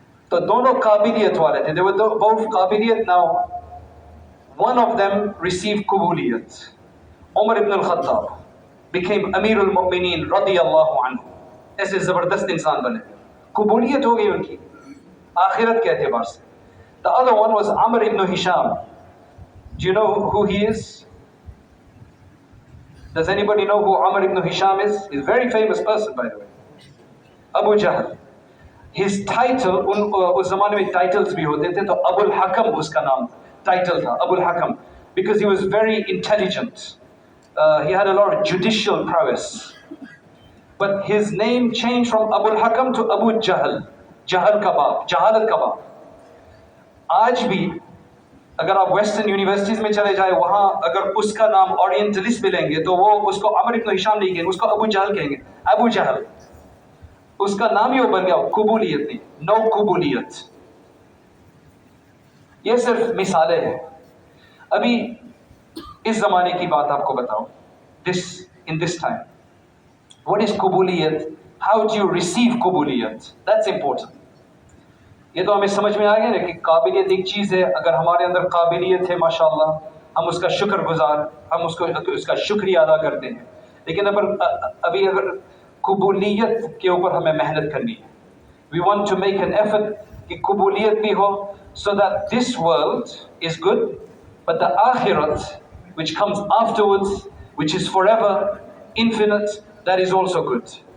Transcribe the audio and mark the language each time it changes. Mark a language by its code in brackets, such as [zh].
[hi] तो दोनों काबिलियत वाले थे. [en] They were both [hi] काबिलियत. [en] Now one of them received qabiliyat. Umar ibn al-Khattab became Amir al-Mu'mineen radiyallahu anhu. [hi] ऐसे ज़बरदस्त इंसान बने. qabiliyat हो गई उनकी आखिरत के एतबार से. [en] The other one was Amr ibn Hisham. Do you know who he is? Does anybody know who Amr ibn Hisham is? He's a very famous person, by the way. Abu Jahl. His title, [hi] उस ज़माने में titles भी होते थे, तो Abul Hakam उसका नाम title था, Abul Hakam, [en] because he was very intelligent. He had a lot of judicial prowess. But his name changed from Abul Hakam to Abu Jahl. Jahal Kabab, Jahalat Kabab. [hi] आज भी अगर आप western universities में चले जाए, वहाँ अगर उसका नाम ओरिएंटलिस्ट मिलेंगे तो वो उसको अमर इब्न हिशाम नहीं कहेंगे, उसको अबू जहल कहेंगे. अबू जहल. उसका नाम ही वो बन गया, कबूलियत नहीं, नो कबूलियत। ये सिर्फ मिसालें हैं। अभी इस जमाने की बात आपको बताऊं, [en] in this time, what is [hi] कबूलियत, [en] how do you receive [hi] कबूलियत, [en] that's important। [hi] ये तो हमें समझ में आ गया ना कि काबिलियत एक चीज़ है, अगर हमारे अंदर काबिलियत है माशाल्लाह, हम उसका शुक्रगुजार, हम उसका शुक्रिया अदा करते हैं। लेकिन अभी अगर कबूलियत के ऊपर हमें मेहनत करनी है, [en] we want to make an effort [hi] कि कबूलियत भी हो, [en] so that this world is good, but the akhirat which comes afterwards, which is forever, infinite, that is also good.